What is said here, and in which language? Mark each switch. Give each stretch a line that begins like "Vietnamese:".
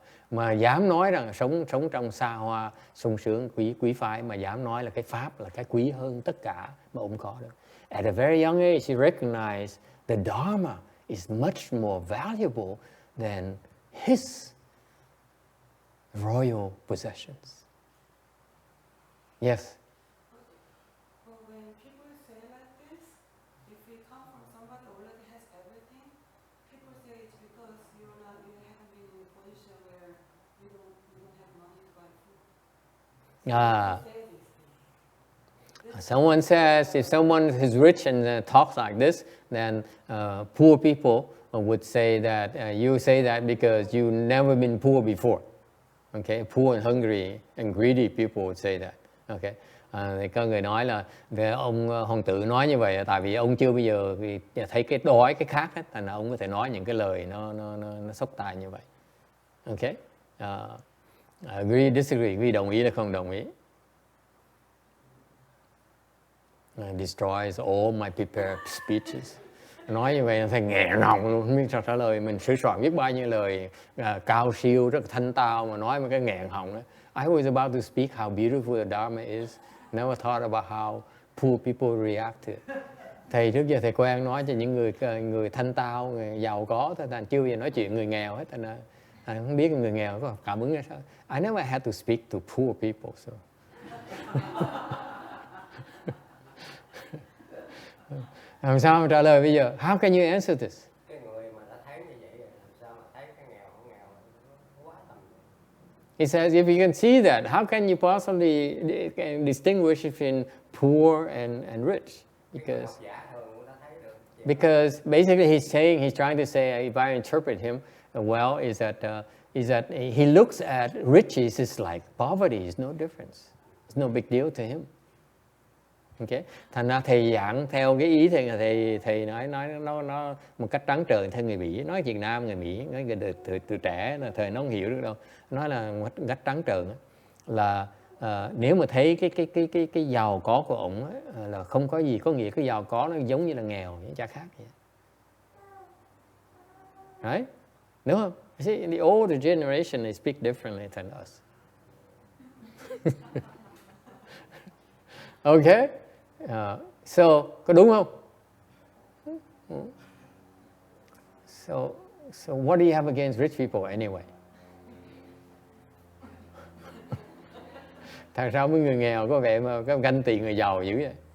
Vietnamese: Mà dám nói rằng sống trong xa hoa, sung sướng, quý phái, mà dám nói là cái pháp là cái quý hơn tất cả mà ông có được.
English: At a very young age, he recognized the Dharma is much more valuable than his royal possessions. Yes. Well, when people say like this, if we come from somebody who already has everything, people say it's because you haven't been in a position where you don't have money to buy food. Someone says if someone is rich and talks like this, then poor people would say that you say that because you've never been poor before. Okay, poor and hungry and greedy people would say that.
Vietnamese: Okay, thì có người nói là ông hoàng tử nói như vậy tại vì ông chưa bao giờ thấy cái đói cái khát hết, thành ra ông có thể nói những cái lời nó sốc tai như vậy. Okay,
English: agree, disagree, agree,
Vietnamese: đồng ý là không đồng ý.
English: Destroys all my prepared speeches.
Vietnamese: Nói như vậy thầy nghẹn họng luôn, không biết sao trả lời. Mình sửa soạn biết bao nhiêu lời cao siêu, rất thanh tao mà nói một cái nghẹn họng đó.
English: I was about to speak how beautiful the Dharma is. Never thought about how poor people react to it.
Vietnamese: Thầy trước giờ thầy quen nói cho những người thanh tao, người giàu có, thành chưa bao giờ nói chuyện người nghèo hết. Thành không biết người nghèo có cảm ứng ra sao.
English: I never had to speak to poor people. So.
Vietnamese: Làm sao mà trả lời bây giờ?
English: How can you answer this?
Vietnamese: Cái người mà đã thấy như vậy làm sao mà thấy cái nghèo không nghèo nó quá tầm.
English: He says if you can see that, how can you possibly distinguish between poor and rich? Because
Vietnamese: giả thường cũng đã thấy được. Chỉ
English: Because basically he's trying to say, if I interpret him well, is that he looks at riches is like poverty, is no difference. It's no big deal to him. Okay.
Vietnamese: Thành ra thầy giảng theo cái ý thầy nói nó một cách trắng trợn theo người Mỹ, nói Việt Nam người Mỹ, nói từ trẻ là thời nó không hiểu được đâu, nói là một cách trắng trợn là nếu mà thấy cái giàu có của ổng là không có gì, có nghĩa cái giàu có nó giống như là nghèo, chả khác vậy.
English: Right?
Vietnamese: Đúng không?
English: See, the older generation they speak differently than us.
Vietnamese: Okay? So, có đúng không?
English: So what do you have against rich people anyway?
Vietnamese: Thằng sao mấy người nghèo có vẻ mà có ganh tị người giàu dữ vậy?